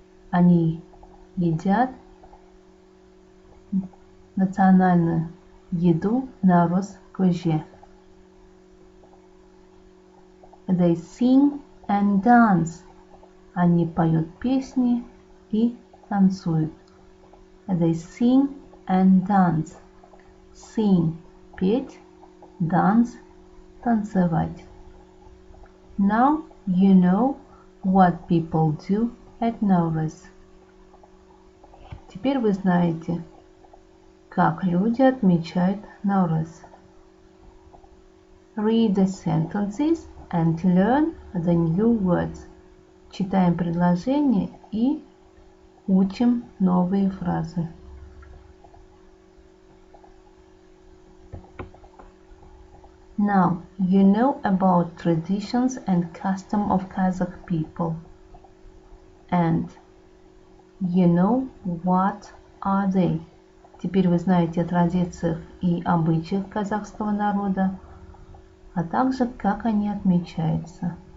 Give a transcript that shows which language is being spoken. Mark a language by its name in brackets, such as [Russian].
[Russian] Они едят национальную еду нароз көже. [English] They sing and dance. [Russian] Они поют песни и танцуют. [English] They sing and dance. [Russian] Sing – петь, dance – танцевать. [English] Now you know what people do at Nowruz. [Russian] Теперь вы знаете, как люди отмечают Nowruz. [English] Read the sentences and learn the new words. [Russian] Читаем предложения и учим новые фразы. [English] Now you know about traditions and custom of Kazakh people. And you know what are they. [Russian] Теперь вы знаете о традициях и обычаях казахского народа, а также как они отмечаются.